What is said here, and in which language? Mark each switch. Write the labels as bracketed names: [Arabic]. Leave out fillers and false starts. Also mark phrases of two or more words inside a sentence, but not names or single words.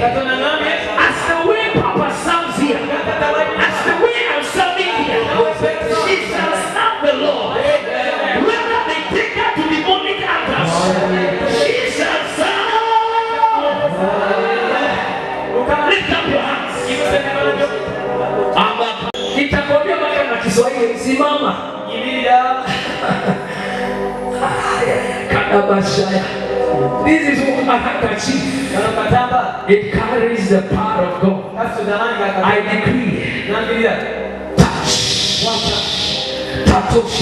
[English] As the way Papa sounds here, as the way I'm sounding here, she shall serve the Lord. Whether they take her to demonic altars, she shall serve. Lift up your hands. [Swahili] Nitakwambia mpaka na Kiswahili. Simama. [English] This is what a handkerchief. It carries the power of God. I decree. Touch.